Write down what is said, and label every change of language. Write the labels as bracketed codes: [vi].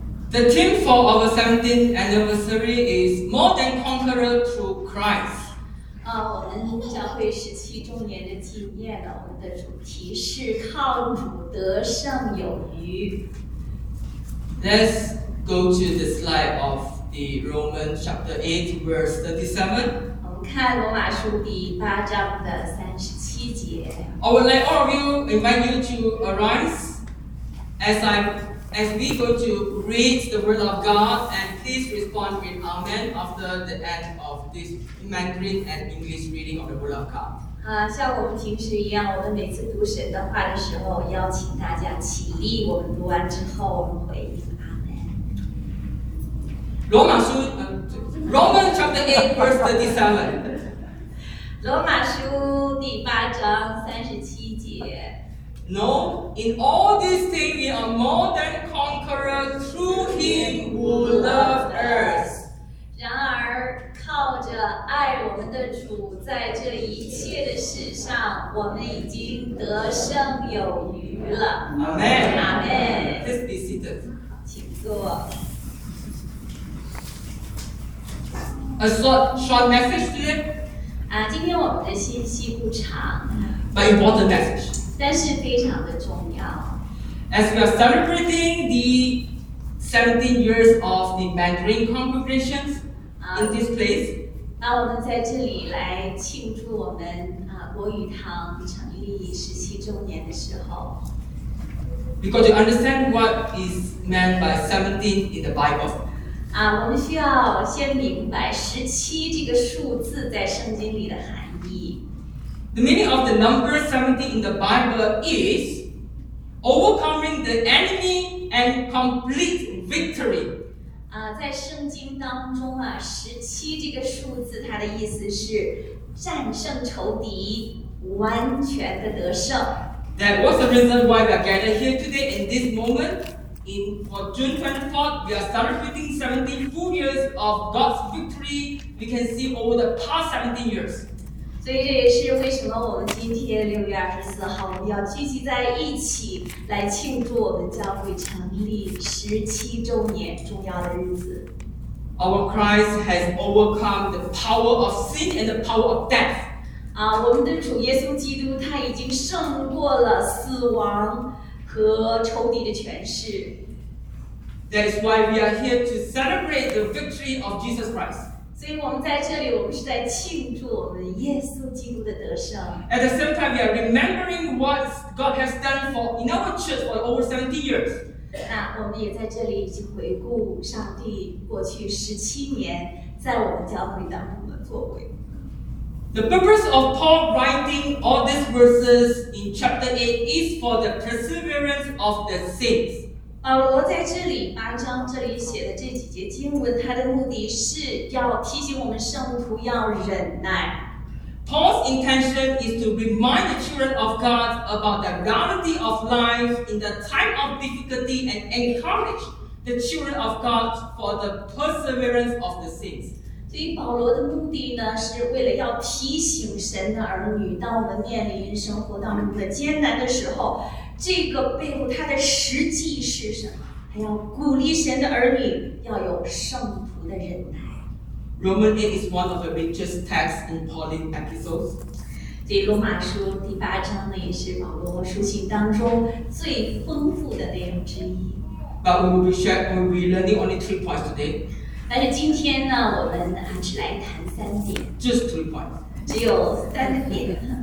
[en] The theme for our 17th anniversary is More Than Conqueror Through Christ. [zh] 我们教会17周年的纪念呢，我们的主题是靠主得胜有余。 [en] Let's go to the slide of the Romans chapter 8, verse 37. [zh] 我们看罗马书第八章的37节。 [en] I would like all of you, invite you to arise as we go to read the word of God, and please respond with Amen after the end of this Mandarin and English reading of the word of God. [zh] 像我们平时一样，我们每次读神的话的时候，邀请大家起立。我们读完之后，我们回应 Amen. [en] Romans chapter 8, verse 37. [zh] 罗马书第八章三十七节。 [en] No, in all these things we are more than conquerors through Him who loved us. [zh] 然而，靠着爱我们的主，在这一切的事上，我们已经得胜有余了。 [en] Amen. Amen. Please be seated. [zh] 请坐。 [en] A short message today. [zh] 今天我们的信息不长。 [en] But important message. [zh] 但是非常的重要。 [en] As we are celebrating the 17 years of the Mandarin congregations in this place, [zh] 我们在这里来庆祝我们国语堂成立17周年的时候。 [en] We got to understand what is meant by 17 in the Bible. [zh] 我们需要先明白17这个数字在圣经里的含义。 [en] The meaning of the number 17 in the Bible is overcoming the enemy and complete victory. [zh] 在圣经当中啊，十七这个数字，它的意思是战胜仇敌，完全的得胜。 [en] That was the reason why we are gathered here today in this moment. For June 24th, we are celebrating 74 years of God's victory. We can see over the past 17 years. [zh] 所以这也是为什么我们今天6月24号我们要聚集在一起来庆祝我们教会成立17周年重要的日子。 [en] Our Christ has overcome the power of sin and the power of death. [zh] 我们的主耶稣基督他已经胜过了死亡和仇敌的权势。 [en] That is why we are here to celebrate the victory of Jesus Christ. [zh] 所以我们在这里，我们是在庆祝我们耶稣基督的得胜。 [en] At the same time, we are remembering what God has done for in our church for over 17 years. [zh] 那我们也在这里去回顾上帝过去17年在我们教会当中的作为。 [en] The purpose of Paul writing all these verses in chapter 8 is for the perseverance of the saints. [zh] 我在这里八章这里写的这几节经文，它的目的是要提醒我们圣徒要忍耐。 [en] Paul's intention is to remind the children of God about the reality of life in the time of difficulty and encourage the children of God for the perseverance of the saints. [zh] 所以保罗的目的呢，是为了要提醒神的儿女，当我们面临生活当中的艰难的时候。这个背后它的实际是什么？还要鼓励神的儿女要有圣徒的忍耐。 [en] Romans 8 is one of the richest texts in Pauline epistles. [zh] 对罗马书第八章呢，也是保罗书信当中最丰富的内容之一。 [en] But we will be sharing, we will be learning only 3 points today. [zh] 但是今天呢，我们只来谈三点。 [en] Just 3 points. [zh] 只有三个点。